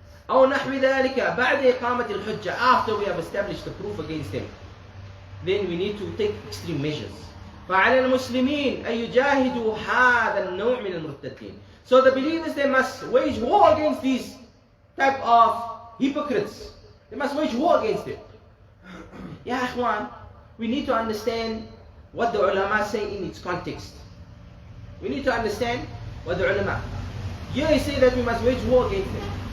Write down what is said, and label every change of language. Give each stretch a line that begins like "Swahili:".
Arabic: أو نحو ذلك بعد إقامة الحجة,
English: after we have established the proof against them, then we need to take extreme measures.
Arabic: فعلى المسلمين أن يجاهدوا هذا النوع من المرتدين.
English: So the believers, they must wage war against these type of hypocrites. They must wage war against them. Ya Ikhwan, we need to understand what the ulama say in its context. We need to understand what the ulama. Here they say that we must wage war against them.